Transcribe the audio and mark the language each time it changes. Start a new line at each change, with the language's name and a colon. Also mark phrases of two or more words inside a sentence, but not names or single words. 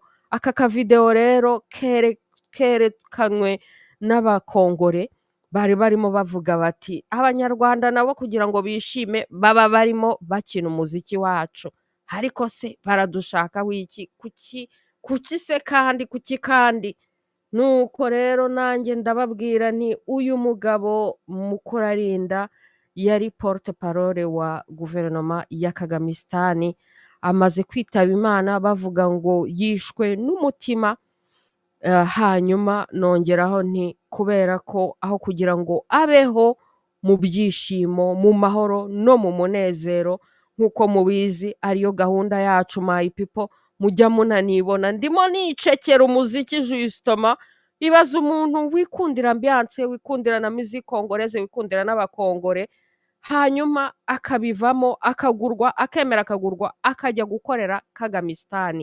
Kinyarwanda: Aka kavideo rero kerekanwe n'abakongore bari barimo bavuga bati abanyarwanda nabo kugira ngo bishime baba barimo bakina umuziki wacu, ariko se baradushaka wiki, kuki se kandi, kuki kandi? Nuko rero nanjye ndababwira nti uyu mugabo Mukurarinda yari
French: porte parole
Kinyarwanda: wa guverinoma ya Kagamistan, amaze kwitaba Imana bavuga ngo yishwe n'umutima. Hanyuma nongeraho nti kubera ko aho kugira ngo abeho mu byishimo, mu mahoro no mu munezero, nk'uko mubizi ariyo gahunda yacu
English: my people,
Kinyarwanda: mujya munanibona ndimo nicekera umuziki justement. Ibaza umuntu wikundira ambiance, wikundira na
French: musique congolaise,
Kinyarwanda: wikundira n'abakongore, hanyuma akabivamo akagurwa, akemera akagurwa akajya gukorera Kagamistan.